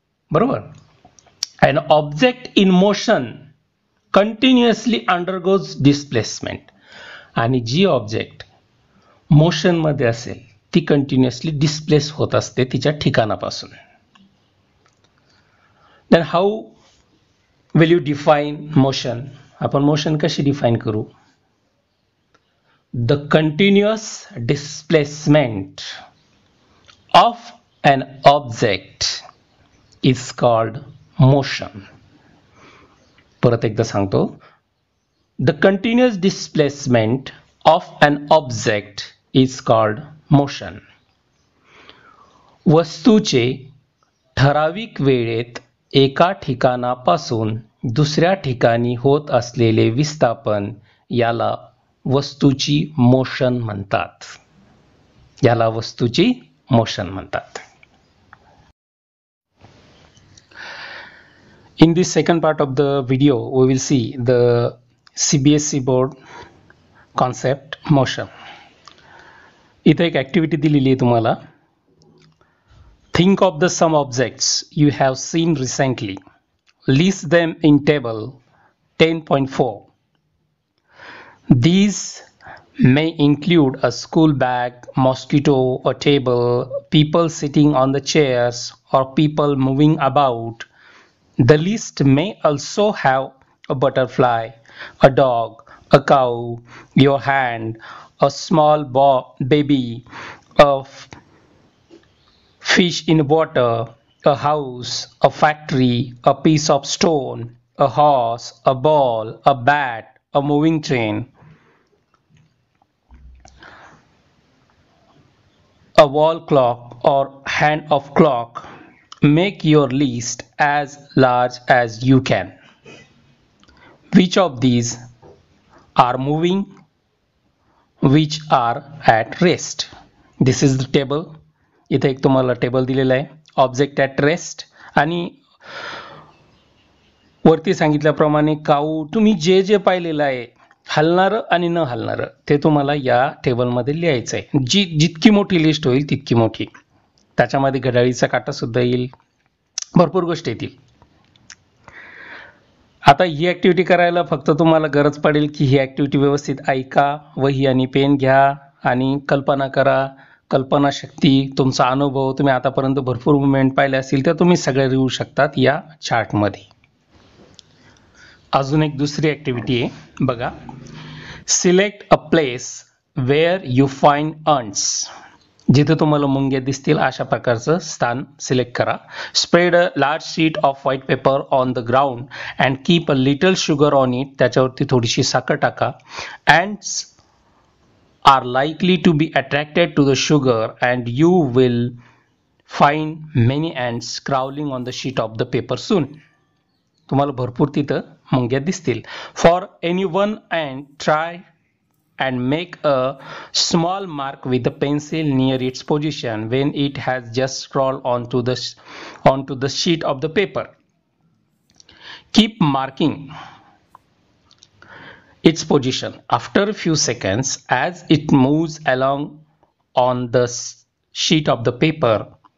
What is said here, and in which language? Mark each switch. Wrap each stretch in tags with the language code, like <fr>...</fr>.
<mr>बरोबर?</mr> <en>An object in motion continuously undergoes displacement.</en> <mr>आणि G object motion मध्ये असेल ती कंटिन्युअसली डिस्प्लेस होत असते तिच्या ठिकाणापासून.</mr> <en>Then how will you define motion?</en> <mr>आपण मोशन कशी डिफाईन करू?</mr> <en>The continuous displacement of an object is called motion.</en> <mr>परत एकदा सांगतो.</mr> <en>The continuous displacement of an object is called motion.</en> <mr>वस्तूचे ठराविक वेळेत एका ठिकाणापासून दुसऱ्या ठिकाणी होत असलेले विस्थापन याला वस्तूची मोशन म्हणतात. याला वस्तूची मोशन म्हणतात.</mr> <en>In this second part of the video, we will see the CBSE board concept motion.</en> <mr>इथे एक ऍक्टिव्हिटी दिलेली आहे तुम्हाला.</mr> <en>Think of the some objects you have seen recently. List them in table 10.4. These may include a school bag, mosquito, a table, people sitting on the chairs, or people moving about. The list may also have a butterfly, a dog, a cow, your hand, a small baby, a fish in water, a house, a factory, a piece of stone, a horse, a ball, a bat, a moving train, a wall clock or hand of clock. Make your list as large as you can. Which of these are moving? Which are at rest? This is the table.</en> <mr>इथे एक तुम्हाला table दिलेला आहे. Object at rest आणि वरती सांगितल्याप्रमाणे काऊ तुम्ही जे जे पाहिलेलं आहे हलणारं आणि न हलणारं ते तुम्हाला या टेबलमध्ये लिहायचं आहे. जितकी मोठी लिस्ट होईल तितकी मोठी. त्याच्यामध्ये घड्याळीचा काटा सुद्धा येईल, भरपूर गोष्टी येतील. आता ही ॲक्टिव्हिटी करायला फक्त तुम्हाला गरज पडेल की ही ॲक्टिव्हिटी व्यवस्थित ऐका, वही आणि पेन घ्या आणि कल्पना करा. कल्पनाशक्ती, तुमचा अनुभव, तुम्ही आतापर्यंत भरपूर मुवमेंट पाहिले असतील तर तुम्ही सगळे लिहू शकतात या चार्टमध्ये. अजून एक दुसरी ॲक्टिव्हिटी आहे बघा.</mr> <en>Select a place where you find ants.</en> <mr>जिथे तुम्हाला मुंग्या दिसतील अशा प्रकारचं स्थान सिलेक्ट करा.</mr> <en>Spread a large sheet of white paper on the ground and keep a little sugar on it.</en> <mr>त्याच्यावरती थोडीशी साखर टाका.</mr> <en>ants are likely to be attracted to the sugar and you will find many ants crawling on the sheet of the paper soon.</en> <mr>तुम्हाला भरपूर तिथं मुंग्या दिसतील.</mr> <en>For any one ant, try and make a small mark with the pencil near its position when it has just crawled onto the sheet of the paper. Keep marking its position after a few seconds as it moves along on the sheet of the paper.</en>